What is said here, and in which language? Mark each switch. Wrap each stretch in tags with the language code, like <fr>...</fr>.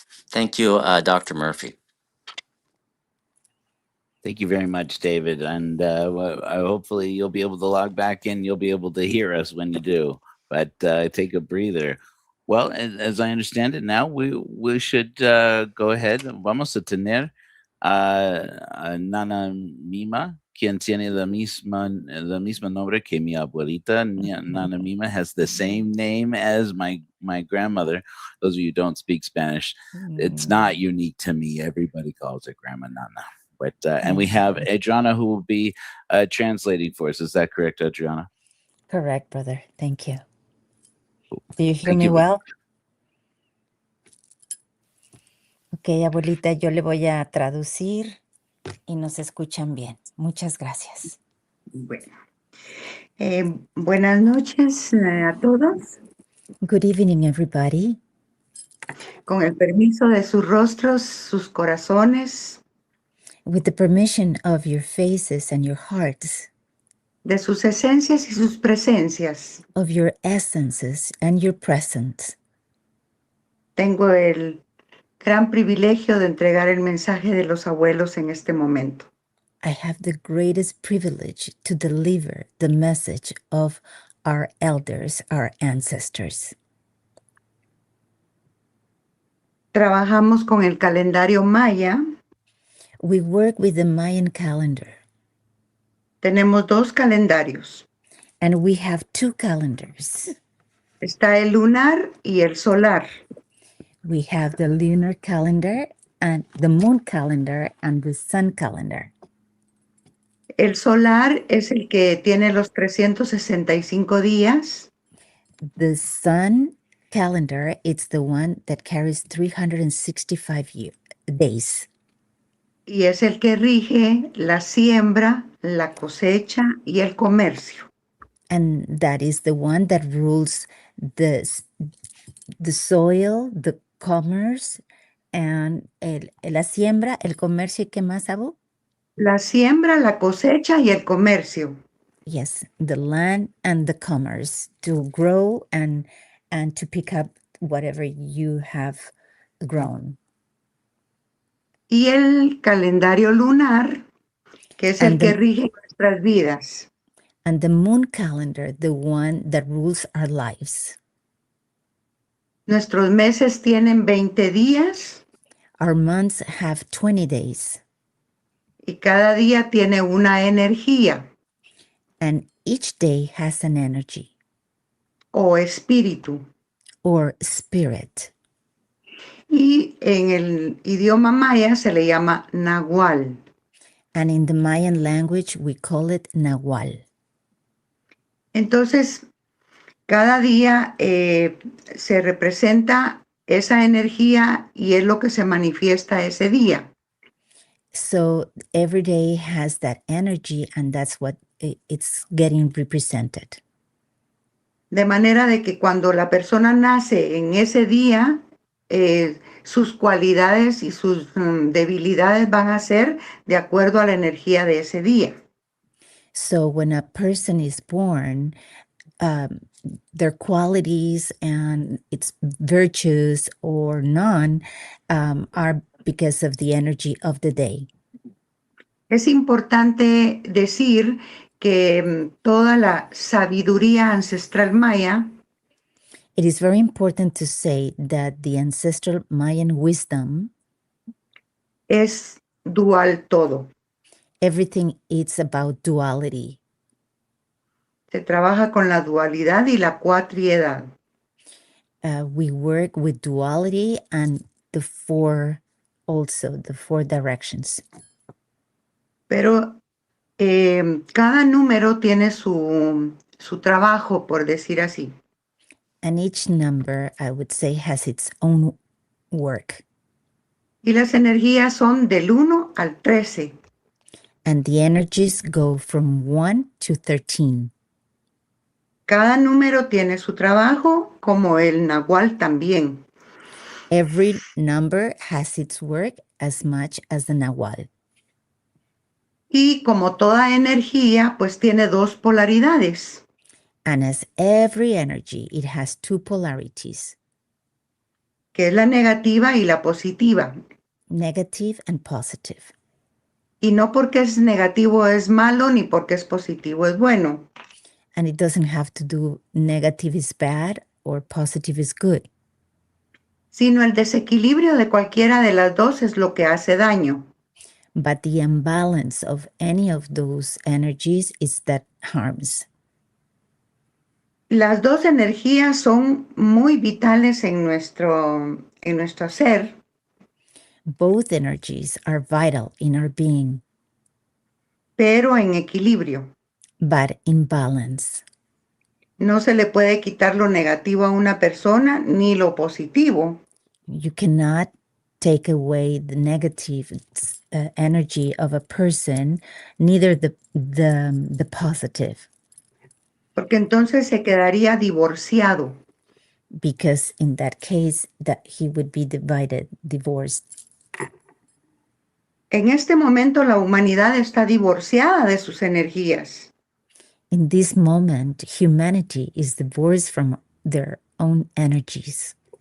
<en>Thank you, Dr. Murphy. Thank you very much, David. And hopefully you'll be able to log back in. You'll be able to hear us when you do. But take a breather. Well, as I understand it now, we should go ahead.</en> <es>Vamos a tener a Nana Mima, quien tiene la misma nombre que mi abuelita.</es> <en>Nana Mima has the same name as my grandmother. Those of you who don't speak Spanish, it's not unique to me. Everybody calls her Grandma Nana. But and we have Adriana who will be translating for us. Is that correct, Adriana? Correct, brother. Thank you. Do you hear Thank me you. well?</en> <es>Ok, abuelita, yo le voy a traducir y nos escuchan bien. Muchas gracias. Bueno, buenas noches a todos.</es> <en>Good evening, everybody.</en> <es>con el permiso de sus rostros, sus corazones,</es> <en>with the permission of your faces and your hearts,</en> <es>de sus esencias y sus presencias.</es> <en>of your essences and your presence.</en> <es>Tengo el gran privilegio de entregar el mensaje de los abuelos en este momento.</es> <en>I have the greatest privilege to deliver the message of our elders, our ancestors.</en> <es>Trabajamos con el calendario maya.</es> <en>We work with the Mayan calendar,</en> <es>Tenemos dos calendarios.</es> <en>and we have two calendars.</en> <es>Está el lunar y el solar.</es> <en>We have the lunar calendar and the moon calendar and the sun calendar.</en> <es>El solar es el que tiene los 365 días.</es> <en>The sun calendar, it's the one that carries 365 days.</en> <es>Y es el que rige la siembra, la cosecha y el comercio.</es> <en>And that is the one that rules the soil, the commerce, and</en> <es>la siembra, el comercio, ¿y qué más, Abu? La siembra, la cosecha y el comercio.</es> <en>Yes, the land and the commerce to grow and to pick up whatever you have grown.</en> <es>Y el calendario lunar, que es el</es> <en>And</en> <es>que</es> <en>the-</en> <es>rige nuestras vidas.</es> <en>And the moon calendar, the one that rules our lives.</en> <es>Nuestros meses tienen 20 días</es> <en>Our months have 20 days,</en> <es>y cada día tiene una energía</es> <en>and each day has an energy</en> <es>o espíritu.</es> <en>or spirit.</en> <es>Y en el idioma maya se le llama nahual.</es> <en>And in the Mayan language, we call it Nahual.</en> <es>Entonces, cada día se representa esa energía y es lo que se manifiesta ese día.</es> <en>So every day has that energy, and that's what it's getting represented.</en> <es>De manera de que cuando la persona nace en ese día, sus cualidades y sus debilidades van a ser de acuerdo a la energía de ese día.</es> <en>So when a person is born, their qualities and its virtues or none are because of the energy of the day.</en> <es>Es importante decir que toda la sabiduría ancestral maya</es> <en>It is very important to say that the ancestral Mayan wisdom,</en> <es>es dual todo.</es> <en>everything is about duality.</en> <es>Se trabaja con la dualidad y la cuatriedad.</es> <en>We work with duality and the four directions.</en> <es>Pero cada número tiene su trabajo, por decir así.</es> <en>And each number, I would say, has its own work.</en> <es>Y las energías son del 1 al 13.</es> <en>And the energies go from 1 to 13.</en> <es>Cada número tiene su trabajo, como el nahual también.</es> <en>Every number has its work as much as the Nahual.</en> <es>Y como toda energía, pues tiene dos polaridades.</es> <en>And as every energy, it has two polarities,</en> <es>Que es la negativa y la positiva.</es> <en>negative and positive.</en> <es>Y no porque es negativo es malo, ni porque es positivo es bueno.</es> <en>And it doesn't have to do negative is bad or positive is good.</en> <es>Sino el desequilibrio de cualquiera de las dos es lo que hace daño.</es> <en>But the imbalance of any of those energies is that harms.</en> <es>Las dos energías son muy vitales en nuestro ser,</es> <en>Both energies are vital in our being,</en> <es>pero en equilibrio.</es> <en>but in balance.</en> <es>No se le puede quitar lo negativo a una persona ni lo positivo.</es> <en>You cannot take away the negative energy of a person, neither the positive,</en> <es>Porque entonces se quedaría divorciado.</es> <en>because in that case that he would be divorced.</en> <es>En este momento la humanidad está divorciada de sus energías.</es> <en>In this moment, humanity is divorced from their own energies.</en>